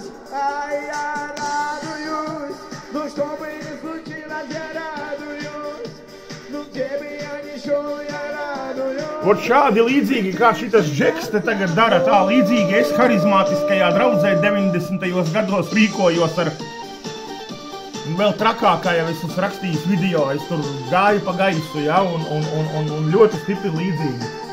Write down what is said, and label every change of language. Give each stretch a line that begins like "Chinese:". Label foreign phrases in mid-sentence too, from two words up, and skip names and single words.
Russian: Я радуюсь. Ну, что бы ни случилось, я радуюсь. Ну, где бы я ни šel, я радуюсь.
Latvian: Vot šādi līdzīgi, kā šitas Džeks te tagad dara, tā līdzīgi es harizmātiskajā draudzē 90. gados rīkojos ar vēl trakākā, ja es esmu rakstījis video, es tur gāju pa gaisu, ja, un ļoti stipri līdzīgi.